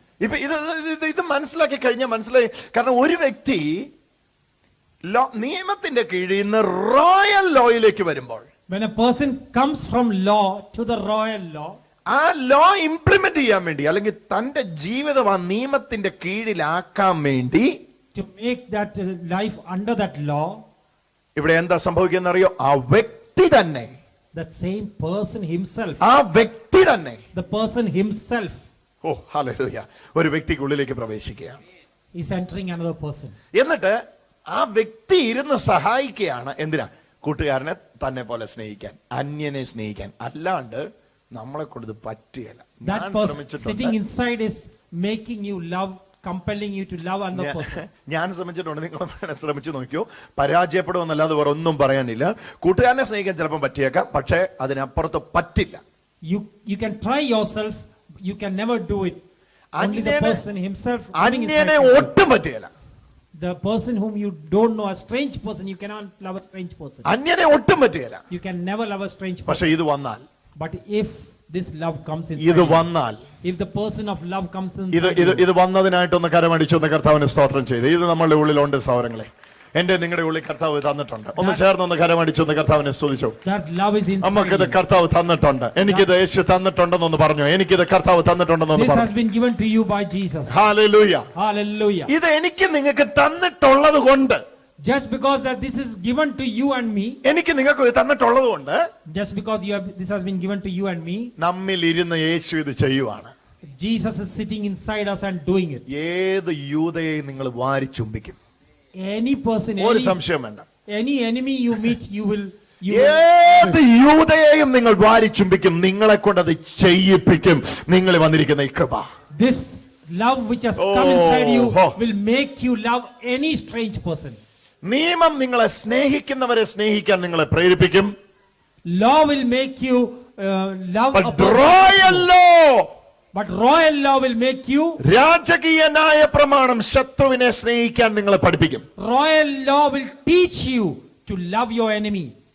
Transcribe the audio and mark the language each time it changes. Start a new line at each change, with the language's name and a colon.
Malayalam: ഇപ്പൊ ഇത് മനസ്സിലാക്കി കഴിഞ്ഞാൽ മനസ്സിലായി. കാരണം ഒരു വ്യക്തി നിയമത്തിന്റെ കീഴിൽ നിന്ന് റോയൽ ലോയിലേക്ക് വരുമ്പോൾ,
English: when a person comes from law to the royal law,
Malayalam: ആ ലോ ഇംപ്ലിമെന്റ് ചെയ്യാൻ വേണ്ടി, അല്ലെങ്കിൽ തന്റെ ജീവിതം ആ നിയമത്തിന്റെ കീഴിലാക്കാൻ വേണ്ടി,
English: to make that life under that law,
Malayalam: ഇവിടെ എന്താ സംഭവിക്കുന്ന അറിയോ? ആ വ്യക്തി തന്നെ,
English: that same person himself,
Malayalam: ആ വ്യക്തി തന്നെ,
English: the person himself,
Malayalam: oh hallelujah, ഒരു വ്യക്തിക്കുള്ളിലേക്ക് പ്രവേശിക്കുകയാണ്.
English: is entering another person.
Malayalam: എന്നിട്ട് ആ വ്യക്തി ഇരുന്ന് സഹായിക്കുകയാണ്. എന്തിനാ? കൂട്ടുകാരനെ തന്നെ പോലെ സ്നേഹിക്കാൻ, അന്യനെ സ്നേഹിക്കാൻ. അല്ലാണ്ട് നമ്മളെ കൊണ്ട് ഇത് പറ്റുകയില്ല.
English: That person sitting inside is making you love, compelling you to love another person.
Malayalam: ഞാൻ ശ്രമിച്ചിട്ടുണ്ട്, നിങ്ങൾ ശ്രമിച്ചു നോക്കിയോ? പരാജയപ്പെടുമെന്നല്ലാതെ വേറെ ഒന്നും പറയാനില്ല. കൂട്ടുകാരനെ സ്നേഹിക്കാൻ ചിലപ്പോൾ പറ്റിയേക്കാം, പക്ഷേ അതിനപ്പുറത്ത് പറ്റില്ല.
English: You can try yourself, you can never do it. Only the person himself.
Malayalam: അന്യനെ ഒട്ടും പറ്റുകയില്ല.
English: The person whom you don't know, a strange person, you cannot love a strange person.
Malayalam: അന്യനെ ഒട്ടും പറ്റുകയില്ല.
English: You can never love a strange person.
Malayalam: പക്ഷേ ഇത് വന്നാൽ,
English: But if this love comes in,
Malayalam: ഇത് വന്നാൽ,
English: if the person of love comes in,
Malayalam: ഇത് വന്നതിനായിട്ടൊന്ന് കരമടിച്ചൊന്ന് കർത്താവിന് സ്തോത്രം ചെയ്ത്. ഇത് നമ്മളുടെ ഉള്ളിലുണ്ട് സഹോദരങ്ങളെ. എന്റെ നിങ്ങളുടെ ഉള്ളിൽ കർത്താവ് തന്നിട്ടുണ്ട്. ഒന്ന് ചേർന്നൊന്ന് കരമടിച്ചൊന്ന് കർത്താവിനെ സ്തുതിച്ചു.
English: That love is inside
Malayalam: നമുക്കിത്
English: you.
Malayalam: കർത്താവ് തന്നിട്ടുണ്ട്. എനിക്കിത് യേശു തന്നിട്ടുണ്ടെന്നൊന്ന് പറഞ്ഞു. എനിക്കിത് കർത്താവ് തന്നിട്ടുണ്ടെന്നൊന്ന്
English: This has
Malayalam: പറഞ്ഞു.
English: been given to you by Jesus.
Malayalam: Hallelujah.
English: Hallelujah.
Malayalam: ഇത് എനിക്ക് നിങ്ങൾക്ക് തന്നിട്ടുള്ളത് കൊണ്ട്,
English: Just because that this is given to you and me,
Malayalam: എനിക്ക് നിങ്ങൾക്ക് ഇത് തന്നിട്ടുള്ളത് കൊണ്ട്,
English: just because this has been given to you and me,
Malayalam: നമ്മിൽ ഇരുന്ന് യേശു ഇത് ചെയ്യുവാണ്.
English: Jesus is sitting inside us and doing it.
Malayalam: ഏത് യൂദയെ നിങ്ങൾ വാരി ചുംബിക്കും,
English: Any person,
Malayalam: ഒരു സംശയം വേണ്ട.
English: any enemy you meet, you will.
Malayalam: ഏത് യൂദയെയും നിങ്ങൾ വാരി ചുംബിക്കും. നിങ്ങളെ കൊണ്ട് അത് ചെയ്യിപ്പിക്കും. നിങ്ങൾ വന്നിരിക്കുന്ന ഈ കൃപ,
English: This love which has come inside you Oh. will make you love any strange person.
Malayalam: നിയമം നിങ്ങളെ സ്നേഹിക്കുന്നവരെ സ്നേഹിക്കാൻ നിങ്ങളെ പ്രേരിപ്പിക്കും.
English: Law will make you love a But person. royal law, But royal law will make you.
Malayalam: രാജകീയ ന്യായ പ്രമാണം ശത്രുവിനെ സ്നേഹിക്കാൻ നിങ്ങളെ പഠിപ്പിക്കും.
English: Royal law will teach you to love your enemy.